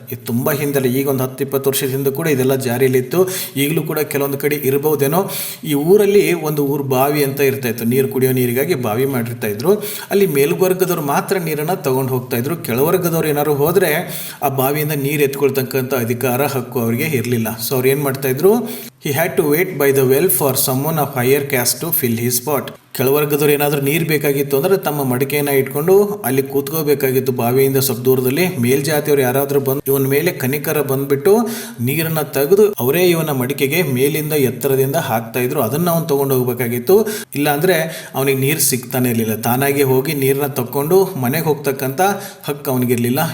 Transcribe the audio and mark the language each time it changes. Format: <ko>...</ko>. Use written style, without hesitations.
<kn>ಇದು ತುಂಬ ಹಿಂದೆಲ್ಲ, ಈಗ ಒಂದು 10-20 ವರ್ಷದ ಹಿಂದೆ ಕೂಡ ಇದೆಲ್ಲ ಜಾರಿಯಲ್ಲಿತ್ತು, ಈಗಲೂ ಕೂಡ ಕೆಲವೊಂದು ಕಡೆ ಇರ್ಬೋದೇನೋ. ಈ ಊರಲ್ಲಿ ಒಂದು ಊರು ಬಾವಿ ಅಂತ ಇರ್ತಾಯಿತ್ತು, ನೀರು ಕುಡಿಯೋ ನೀರಿಗಾಗಿ ಬಾವಿ ಮಾಡಿರ್ತಾಯಿದ್ರು. ಅಲ್ಲಿ ಮೇಲ್ವರ್ಗದವ್ರು ಮಾತ್ರ ನೀರನ್ನು ತೊಗೊಂಡು ಹೋಗ್ತಾಯಿದ್ರು, ಕೆಳವರ್ಗದವ್ರು ಏನಾದ್ರು ಹೋದರೆ ಆ ಬಾವಿಯಿಂದ ನೀರು ಎತ್ಕೊಳ್ತಕ್ಕಂಥ ಅಧಿಕಾರ ಹಕ್ಕು ಅವರಿಗೆ ಇರಲಿಲ್ಲ. ಸೊ ಅವ್ರು ಏನು ಮಾಡ್ತಾಯಿದ್ರು,</kn> <en>he had to wait by the well for someone of higher caste to fill his pot.</en> <kn>ಕೆಳವರ್ಗದವ್ರು ಏನಾದರೂ ನೀರು ಬೇಕಾಗಿತ್ತು ಅಂದರೆ ತಮ್ಮ ಮಡಿಕೆಯನ್ನು ಇಟ್ಕೊಂಡು ಅಲ್ಲಿ ಕೂತ್ಕೋಬೇಕಾಗಿತ್ತು ಬಾವಿಯಿಂದ ಸ್ವಲ್ಪ ದೂರದಲ್ಲಿ. ಮೇಲ್ಜಾತಿಯವರು ಯಾರಾದರೂ ಬಂದು ಇವನ ಮೇಲೆ ಕನಿಕರ ಬಂದುಬಿಟ್ಟು ನೀರನ್ನು ತೆಗೆದು ಅವರೇ ಇವನ ಮಡಿಕೆಗೆ ಮೇಲಿಂದ ಎತ್ತರದಿಂದ ಹಾಕ್ತಾ ಇದ್ರು, ಅದನ್ನು ಅವನು ತೊಗೊಂಡು ಹೋಗ್ಬೇಕಾಗಿತ್ತು. ಇಲ್ಲಾಂದರೆ ಅವನಿಗೆ ನೀರು ಸಿಗ್ತಾನೆ ಇರಲಿಲ್ಲ, ತಾನಾಗೆ ಹೋಗಿ ನೀರನ್ನ ತಕ್ಕೊಂಡು ಮನೆಗೆ ಹೋಗ್ತಕ್ಕಂಥ ಹಕ್ಕು ಅವನಿಗಿರಲಿಲ್ಲ.</kn>